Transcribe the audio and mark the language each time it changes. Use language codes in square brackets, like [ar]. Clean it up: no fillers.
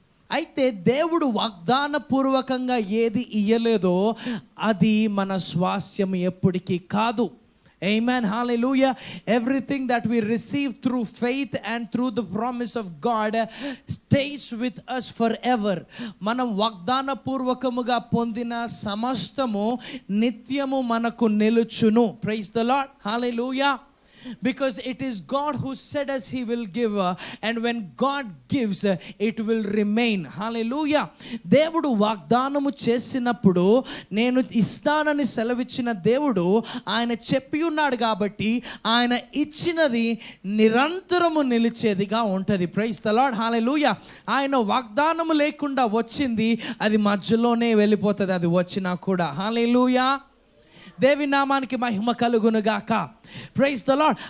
[te] అయితే దేవుడు వాగ్దానపూర్వకంగా ఏది ఇయ్యలేదో అది మన స్వాస్యం ఎప్పటికీ కాదు. [en] Amen, hallelujah. Everything that we receive through faith and through the promise of God stays with us forever. [te] మనం వాగ్దాన పూర్వకముగా పొందిన సమస్తము నిత్యము మనకు నిలుచును. [en] Praise the Lord, hallelujah. Because it is God who said as he will give, and when God gives it will remain. Hallelujah. [te] దేవుడు వాగ్దానము చేసినప్పుడు నేను ఇస్తానని సెలవిచ్చిన దేవుడు ఆయన చెప్పి ఉన్నాడు కాబట్టి ఆయన ఇచ్చినది నిరంతరము నిలిచేదిగా ఉంటుంది. [en] praise the Lord, [te] హల్లెలూయా. ఆయన వాగ్దానము లేకుండా వచ్చింది అది మధ్యలోనే వెళ్ళిపోతుంది, అది వచ్చినా కూడా. హల్లెలూయా. దేవి నామానికి మహిమ కలుగును గాక. Praise the lord.